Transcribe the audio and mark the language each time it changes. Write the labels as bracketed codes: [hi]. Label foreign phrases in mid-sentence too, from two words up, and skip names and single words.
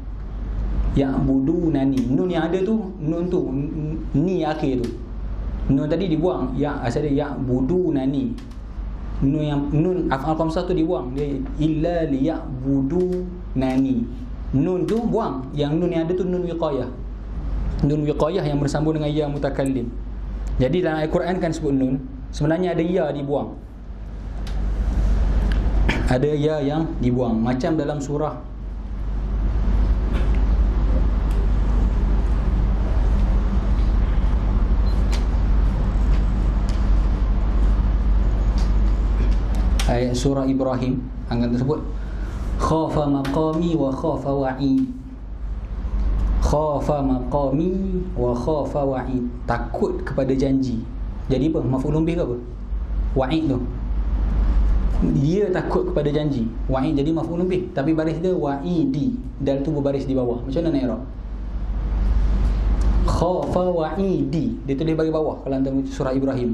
[ms] Nun yang ada tu, nun tu, ni akhir tu. Nun tadi dibuang, asal dia ya'budunani. Nun [ar] أفعال خمسة [ms] tu dibuang, dia [ar] إلا ليعبدوني. [ms] Nun tu buang, yang nun yang ada tu [ar] نون الوقاية. نون الوقاية [ms] yang bersambung dengan [ar] ياء المتكلم. [ms] Jadi dalam Al-Quran kan sebut nun, sebenarnya ada ya dibuang. Ada ya yang dibuang. Macam dalam surah ayat surah Ibrahim, akan tersebut [ar] خاف مقامي وخاف وعي. خاف مقامي وخاف وعيد, [ms] takut kepada janji. Jadi apa? [ar] مفعول به [ms] ke apa? Wa'id tu, dia takut kepada janji. Wa'id jadi [ar] مفعول به, [ms] tapi baris dia wa'idi, dal tu berbaris di bawah. Macam mana nak i'rab? [ar] خاف وعيدي, [ms] dia tulis bagi bawah kalau anda surah Ibrahim.